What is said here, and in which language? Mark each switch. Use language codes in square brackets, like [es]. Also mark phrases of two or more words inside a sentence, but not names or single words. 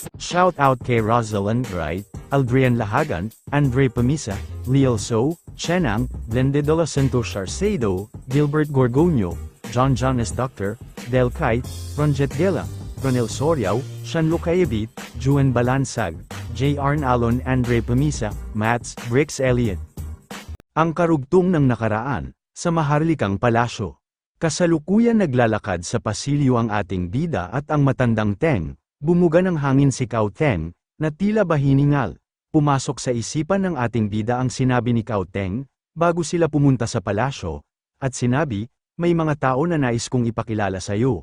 [tl] Shout out kay Rosalind Wright, Aldrian Lahagan, Andre Pamisa, Leal So, Chenang, Glende de la Santos Arcedo, Gilbert Gorgonio, John S. Dr., Del Kite, Ronjet Gela, Ronel Soriao, Shanlo Kayabit, Juan Balansag, J. Arnalon Andre Pamisa, Mats, Bricks Elliott. Ang karugtong ng nakaraan, sa maharlikang palasyo. Kasalukuyan naglalakad sa pasilyo ang ating bida at ang matandang Teng, bumuga ng hangin si Cao Teng, na tila ba hiningal. Pumasok sa isipan ng ating bida ang sinabi ni Cao Teng, bago sila pumunta sa palasyo, at sinabi, may mga tao na nais kong ipakilala sa iyo.